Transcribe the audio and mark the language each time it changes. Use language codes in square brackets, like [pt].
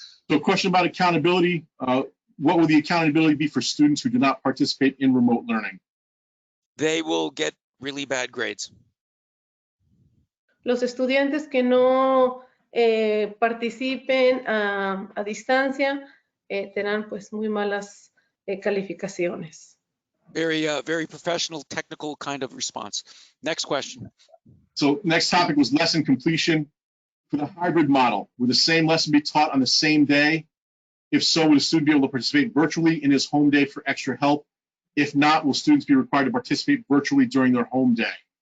[en] So, a question about accountability. What will the accountability be for students who do not participate in remote learning? They will get really bad grades. [es] Los estudiantes que no participen a distancia tendrán pues muy malas calificaciones. [en] Very professional, technical kind of response. Next question. So next topic was lesson completion. For the hybrid model, will the same lesson be taught on the same day? If so, will a student be able to participate virtually in his home day for extra help? If not, will students be required to participate virtually during their home day?